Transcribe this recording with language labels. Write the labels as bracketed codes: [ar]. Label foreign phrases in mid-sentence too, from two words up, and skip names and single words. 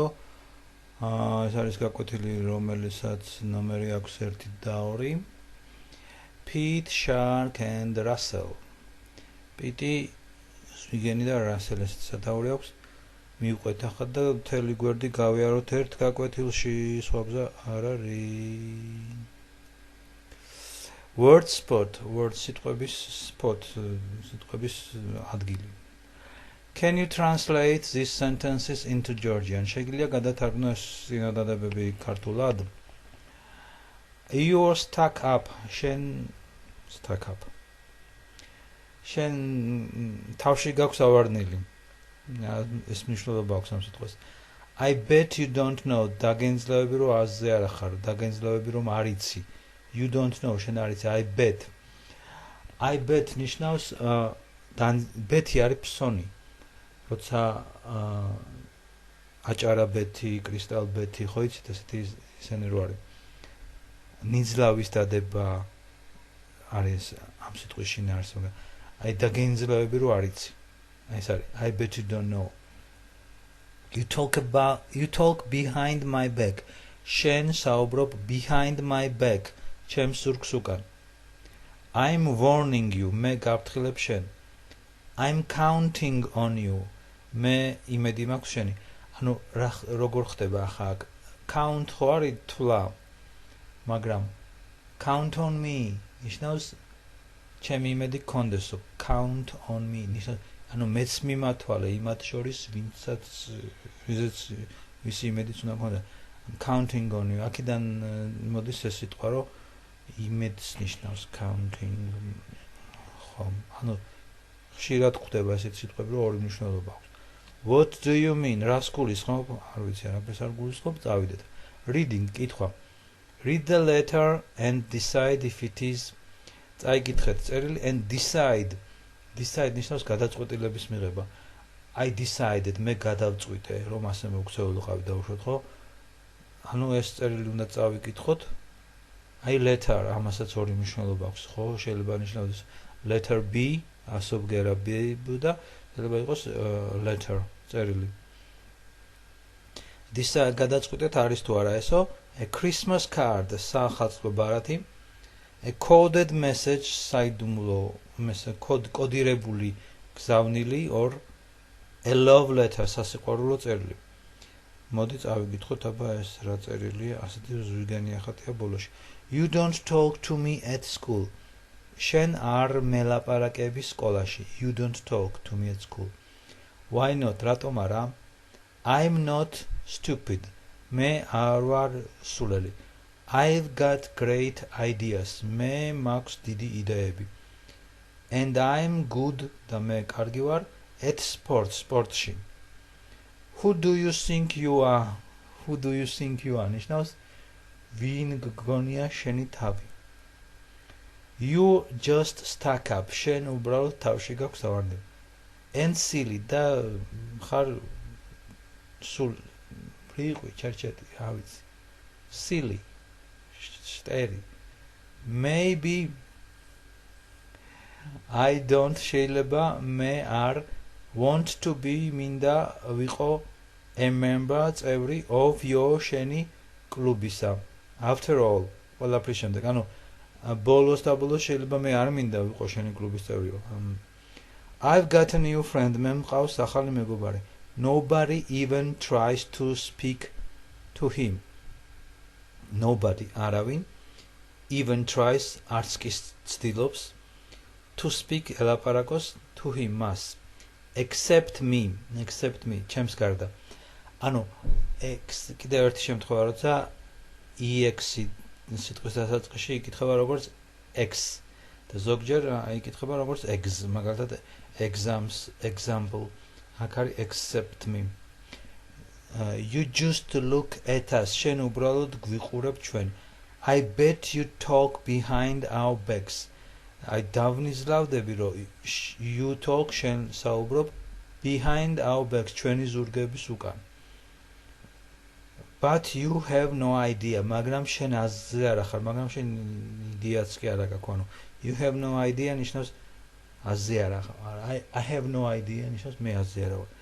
[ka] ეს არის გაკვეთილი, რომელსაც ნომერი აქვს 1 და 2. [en] Pete, Shark and Russell. [ka] Pete, Swigeni და Russell ეს სათაური აქვს. მივყვეთ ახლა და მთელი გვერდი გავიაროთ ერთ გაკვეთილში, სხვა გზა არ არის. [en] Word spot, word სიტყვების spot, [ka] სიტყვების ადგილი. [en] Can you translate these sentences into Georgian? [ka] Შეგიძლია გადათარგმნო ეს წინადადებები ქართულად? [en] You're stuck up. შენ stuck up. [ka] შენ თავში გაქვს ავარდნილი. ეს მნიშვნელობა აქვს ამ სიტყვას. [en] I bet you don't know. [ka] დაგენძლევები რომ აზზე არ ახარ, დაგენძლევები რომ არ იცი. [en] You don't know. [ka] შენ არ იცი. [en] I bet. I bet [ka] ნიშნავს ბეთი არის ფსონი. როცა აჭარა ბეთი, კრისტალ ბეთი, ხო იცით ესეთი ისენი რო არის. ნიძლავის დადება არის ამ სიტყვის შინაარსი. აი დაგენძლევები რომ არ იცი. აი ეს არის. [en] I bet you don't know. You talk behind my back. [ka] შენ საუბრობ [en] behind my back. [ka] ჩემს ზურგს უკან. [en] I'm warning you. [ka] მე გაფრთხილებ შენ. [en] I'm counting on you. [ka] მე იმედი მაქვს შენი. ანუ როგორ ხდება ახლა count ხო არის თვლა. მაგრამ [en] count on me [ka] ნიშნავს ჩემი იმედი გქონდეს. [en] count on me [ka] ნიშნავს ანუ მეც მიმათვალე იმათ შორის ვინცაც ვისი იმედიც უნდა გქონდეს. [en] counting on you. [ka] აქედან მოდის ეს სიტყვა რომ იმედს ნიშნავს counting. ხო, ანუ ხშირად გვხვდება ესეთი სიტყვები რომ ორი მნიშვნელობა აქვს. [en] What do you mean? [ka] რას გულისხმობ? არ ვიცი, არაფერს არ გულისხმობ, წავიდეთ. Reading, კითხვა. [en] Read the letter and decide if it is. [ka] წაიკითხეთ წერილი [en] and decide. Decide [ka] ნიშნავს გადაწყვეტილების მიღება. [en] I decided, [ka] მე გადავწყვიტე, რომ ასე მოგქცეულიყავი დაუშვოთ, ხო? ანუ ეს წერილი უნდა წავიკითხოთ. [en] I letter, [ka] ამასაც ორი მნიშვნელობა აქვს, ხო? შეიძლება ნიშნავდეს letter B, ასობგერა B და შეიძლება იყოს letter, წერილი. Decide, გადაწყვიტეთ არის თუ არა ესო? [en] A Christmas card, [ka] სახალხო ბარათი. [en] A coded message, [ka] საიდუმლო კოდირებული გზავნილი [en] or a love letter, [ka] სასიყვარულო წერილი. მოდი წავიკითხოთ აბა ეს რა წერილია, ასეთი ზვიგენი ახატია ბოლოში. [en] You don't talk to me at school. [ka] შენ არ მელაპარაკები სკოლაში. [en] You don't talk to me at school. Why not? [ka] რატომ არა? [en] I'm not stupid. [ka] მე არ ვარ სულელი. [en] I've got great ideas. [ka] მე მაქვს დიდი იდეები. [en] And I'm good [ka] და მე კარგი ვარ [en] at sports, სპორტში. Who do you think you are? Who do you think you are? [ka] ნიშნავს ვინ გგონია შენი თავი. [en] You just stuck up. [ka] შენ უბრალოდ თავში გაქვს ავარდნილი. [en] And silly [ka] და ხარ სულ ფრიყვი, ჩერჩეტი, რა ვიცი. [en] Silly. შტერი. Maybe I don't [ka] შეიძლება მე არ [en] want to be [ka] მინდა ვიყო [en] a member წევრი of your [ka] შენი კლუბისა. [en] After all, [ka] ყველაფრის შემდეგ, ანუ ბოლოს და ბოლოს შეიძლება მე არ მინდა ვიყო შენი კლუბის წევრი. [en] I've got a new friend. [ka] მე მყავს ახალი მეგობარი. [en] Nobody even tries to speak to him. nobody არავინ even tries [ka] არც კი ცდილობს [en] to speak ელაპარაკოს to him მას except me [ka] ჩემს გარდა ანუ კიდევ ერთი შემთხვევა როცა ex სიტყვის დასაწყისში იკითხება როგორც x და ზოგჯერ იკითხება როგორც eggs მაგალითად example აქ არის [en] except me you just look at us [ka] შენ უბრალოდ გვიყურებ ჩვენ [en] I bet you talk behind our backs I [ka] დავნიზლავდები რომ [en] you talk [ka] შენ საუბრობ [en] behind our backs [ka] ჩვენი ზურგების უკან [en] but you have no idea [ka] მაგრამ შენ აზრზე არ ახარ მაგრამ შენ იდეაც კი არ აქვს ანუ [en] you have no idea [ka] ნიშნავს აზრზე არ ახარ [en] I have no idea [ka] ნიშნავს მე აზრზე არ ვარ